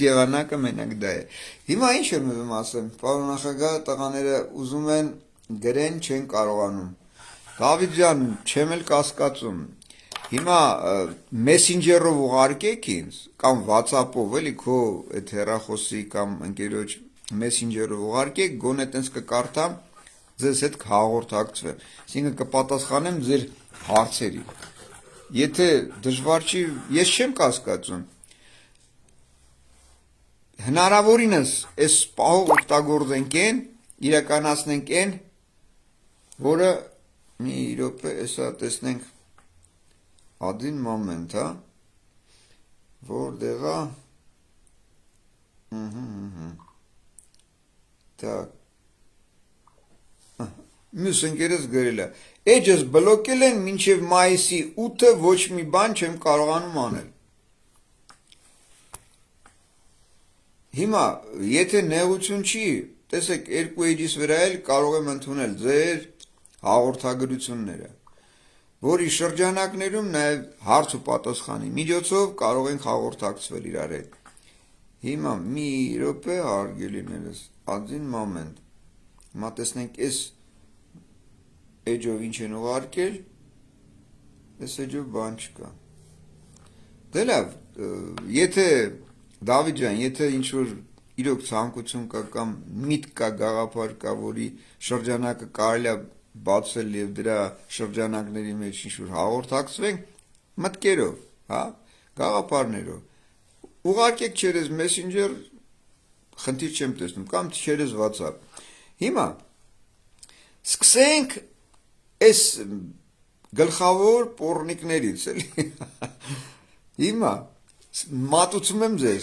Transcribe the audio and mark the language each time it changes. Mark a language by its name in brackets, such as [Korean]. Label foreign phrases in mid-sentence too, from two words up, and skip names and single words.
[Armenian] եղանակը մենակ դա է։ Հիմա ինչ եմ ուզում ասեմ, պարոն նախագահ, տղաները ուզում են գրեն, չեն կարողանում։ Դավիթ ջան, չեմ էլ կասկածում։ Հիմա Messenger-ով ուղարկեք ինձ, կամ WhatsApp-ով, էլի քո այդ հեռախոսի կամ ընկերոջ Messenger-ով ուղարկեք, գոնե տենց կկարդամ, ձեզ հետ կհաղորդակցվեմ։ Այսինքն կպատասխանեմ ձեր հարցերի։ Եթե դժվար չի, ես չեմ կասկածում։ Հնարավորինս այս պահով օգտագործենք են, իրականացնենք են, որը մի րոպե էսա տեսնենք [Russian] один момент, [Armenian] հա, որտեղ է, так, մյուս ընկերս գրել է, էջս բլոկել են մինչև մայիսի 8-ը ոչ մի բան չեմ կարողանում անել։ Հիմա, եթե նեղություն չի, տեսեք, երկու էջիս վրա էլ կարող եմ ընդունել ձեր հաղորդագրությունները, որի շրջանակներում նաև հարց ու պատասխանի միջոցով կարող ենք հաղորդակցվել իրար հետ։ Հիմա մի րոպե հարգելիներս, [Russian] один момент։ [Armenian] Հիմա տեսնենք այս էջով ինչ են ուղարկել, այս էջով բան չկա։ Դե լավ, եթե Դավիթ ջան, եթե ինչ-որ իրոք ցանկություն կա կամ միտք կա, գաղափար կա, որի շրջանակը կարելի է բացել եւ դրա շրջանակների մեջ ինչ-որ հաղորդակցվենք, մտքերով, հա, գաղափարներով, ուղարկեք через Messenger, խնդիր չեմ տեսնում, կամ через WhatsApp։ Հիմա սկսենք այս գլխավոր պոռնիկներից, էլի։ Հիմա մատուցում եմ ձեզ։